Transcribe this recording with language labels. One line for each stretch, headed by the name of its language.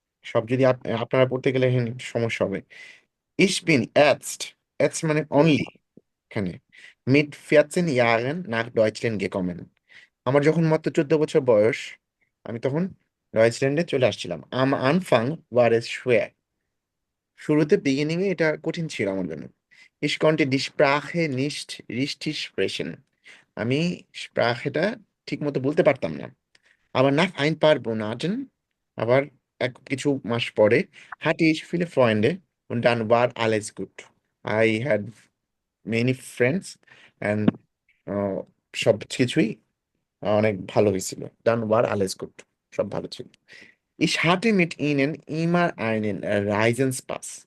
Bangla: সব যদি আপনারা পড়তে গেলে এখানে একটু সমস্যা হবে।
German: Ich bin jetzt
Bangla: মানে অনলি এখানে
German: mit 14 Jahren nach Deutschland gekommen.
Bangla: আমার যখন মাত্র 14 বছর বয়স, আমি তখন ডয়েচল্যান্ডে চলে আসছিলাম।
German: Am Anfang war es schwer.
Bangla: শুরুতে বিগিনিং এ এটা কঠিন ছিল আমার জন্য।
German: Ich konnte die Sprache nicht richtig sprechen.
Bangla: আমি স্প্রাখেটা ঠিক মতো বলতে পারতাম না। আবার
German: nach ein paar Monaten,
Bangla: আবার কিছু মাস পরে,
German: hatte ich viele Freunde und dann war alles gut.
English: I had many friends and
Bangla: সব কিছুই অনেক ভালো হয়েছিল।
German: Dann war alles gut.
Bangla: সব ভালো ছিল।
German: Ich hatte mit ihnen immer einen Reisenspaß.